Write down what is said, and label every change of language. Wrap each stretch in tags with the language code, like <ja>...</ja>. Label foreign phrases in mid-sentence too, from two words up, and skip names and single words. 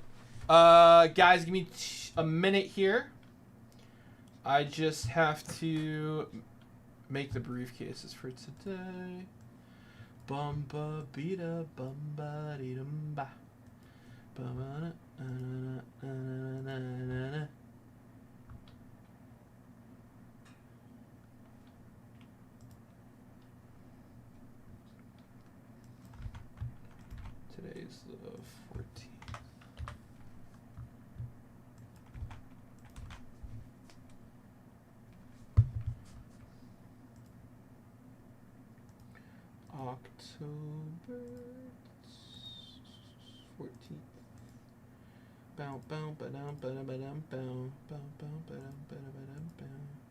<en>Guys, give me a minute here. I just have to make the briefcases for today. Bumba bida bumba dee dum ba. Ba-ba-da, na-na-na-na-na-na. Today's the 14th. October 14th. Bow bow ba dum ba dum ba dum bow bow bow ba dum ba dum ba dum bow.</en>